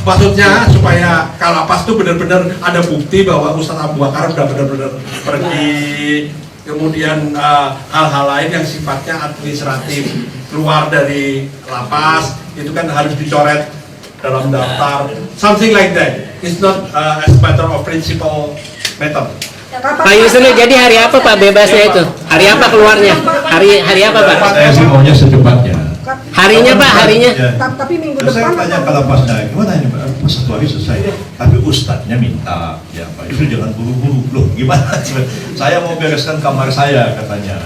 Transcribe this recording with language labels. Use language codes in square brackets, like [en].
[id] Maksudnya supaya Kalapas itu benar-benar ada bukti bahwa Ustadz Abu Bakar sudah benar-benar pergi. Kemudian hal-hal lain yang sifatnya administratif keluar dari lapas itu kan harus dicoret dalam daftar. [en] Something like that. It's not as matter of principle matter. [id] Pak Yusril, jadi hari apa Pak bebasnya itu? Hari apa keluarnya? Hari apa Pak? Saya sih maunya secepatnya. Harinya Pak, harinya? Tapi minggu Saya depan tanya ke lapasnya, gimana ini Pak? Pas 1 hari selesai. Tapi ustadznya minta, ya Pak Yusril jangan buru-buru. Loh gimana? Saya mau bereskan kamar saya katanya.